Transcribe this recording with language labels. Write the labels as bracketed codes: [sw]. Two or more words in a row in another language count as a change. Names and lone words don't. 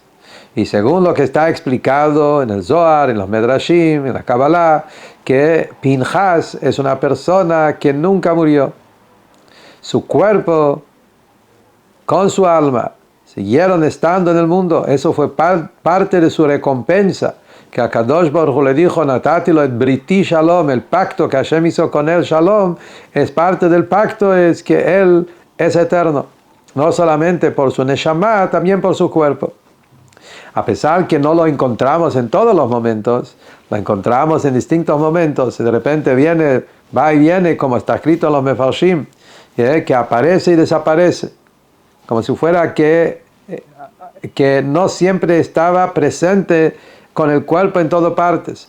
[es] Y según lo que está explicado en el Zohar, en los Medrashim, en la Kabbalah, que Pinhas es una persona que nunca murió. Su cuerpo con su alma siguieron estando en el mundo. Eso fue parte de su recompensa. Que a [he] קדוש ברוך הוא [es] le dijo, [he] נתתי לו את בריתי שלום, [es] el pacto que Hashem hizo con él, shalom, es parte del pacto, es que él es eterno. No solamente por su neshama, también por su cuerpo. A pesar que no lo encontramos en todos los momentos, lo encontramos en distintos momentos, y de repente viene, va y viene, como está escrito en los Mefarshim, que aparece y desaparece, como si fuera que no siempre estaba presente con el cuerpo en todas partes.